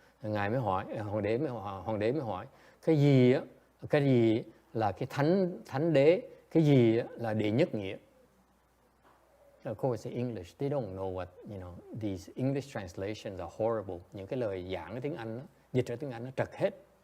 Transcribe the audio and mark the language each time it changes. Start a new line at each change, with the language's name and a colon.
Vietnamese: Ngài mới hỏi, hoàng đế mới hỏi, cái gì là cái thánh đế, cái gì là đệ nhất nghĩa?
English: Of course, in English, they don't know what, these English translations are horrible.
Vietnamese: Những cái lời giảng cái tiếng Anh, dịch ra tiếng Anh nó trật hết.